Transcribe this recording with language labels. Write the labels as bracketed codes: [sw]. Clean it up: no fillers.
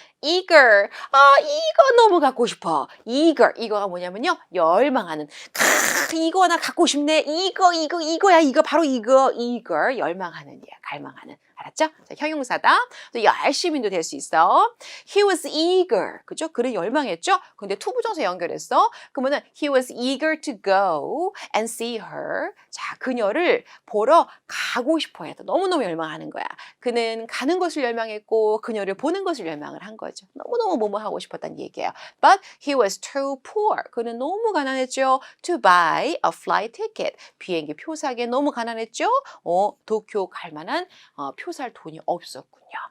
[ko] eager. 이거 너무 갖고 싶어. eager. 이거가 뭐냐면요. 열망하는. 이거 나 갖고 싶네. 이거야. 이거 바로 이거. eager. 열망하는 이야. 갈망하는. 알았죠? 자, 형용사다. 또 열심히도 될 수 있어. [en] He was eager. [ko] 그죠? 그는 열망했죠? 근데 투부정사 연결했어. [en] 그러면은 he was eager to go and see her. [ko] 자, 그녀를 보러 가고 싶어 했다. 너무너무 열망하는 거야. 그는 가는 것을 열망했고 그녀를 보는 것을 열망을 한 거죠. 너무너무 뭐뭐 하고 싶었다는 얘기예요. [en] But he was too poor. [ko] 그는 너무 가난했죠. [en] To buy a flight ticket. [ko] 비행기 표 사기에 너무 가난했죠. 도쿄 갈 만한 표 살 돈이 없었군요.